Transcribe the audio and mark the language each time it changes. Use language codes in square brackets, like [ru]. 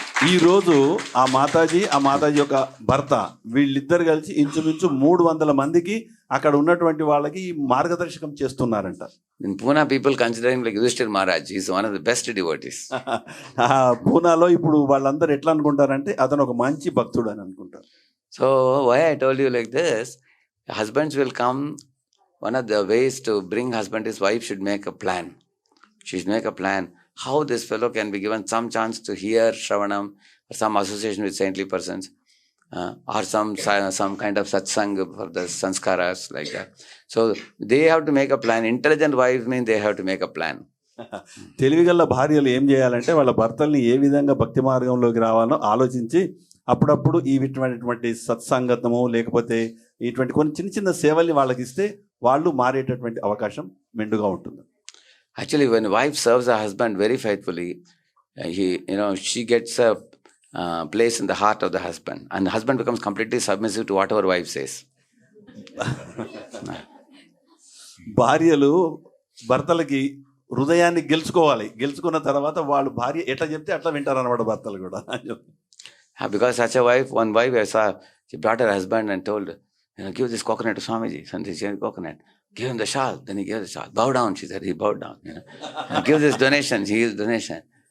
[te] ఈ రోజు ఆ మాతాజీ యొక్క భర్త వీళ్ళిద్దరు కలిసి ఇంచుమించు 300 మందికి అక్కడ ఉన్నటువంటి వాళ్ళకి మార్గదర్శకం చేస్తున్నారంట. [en] In Pune, people consider him like Yudhishthir Maharaj. He is one of the best devotees. [te] పూనాలో ఇప్పుడు వాళ్ళందరూ ఎట్లా అనుకుంటారంటే అతను ఒక మంచి భక్తుడు అని అనుకుంటారు. [en] So why I told you like this, husbands will come. One of the ways to bring husband is wife should make a plan. She should make a plan how this fellow can be given some chance to hear Shravanam or some association with saintly persons or some kind of satsang for the sanskaras like that. So they have to make a plan. Intelligent wives mean they have to make a plan. [te] తెలివిగల భార్యలు ఏం చేయాలంటే వాళ్ళ భర్తల్ని ఏ విధంగా భక్తి మార్గంలోకి రావాలో ఆలోచించి అప్పుడప్పుడు ఇటువంటి సత్సంగతము లేకపోతే ఇటువంటి కొన్ని చిన్న సేవల్ని వాళ్ళకి ఇస్తే వాళ్ళు మారేటటువంటి అవకాశం మెండుగా ఉంటుంది. [en] Actually, when a wife serves her husband very faithfully, she gets a place in the heart of the husband, and the husband becomes completely submissive to whatever wife says. [te] భార్యలు భర్తలకి హృదయాన్ని గెలుచుకున్న తర్వాత వాళ్ళు భార్య ఎట్లా చెప్తే అట్లా వింటారు అన్నమాట భర్తలు కూడా. [en] Because such a wife, one wife I saw, she brought her husband and told, give this coconut to Swamiji. Swamiji gave the coconut. Give him the shawl. Then he gave the shawl. Bow down, she said. He bowed down. Give this donation. She gives donation.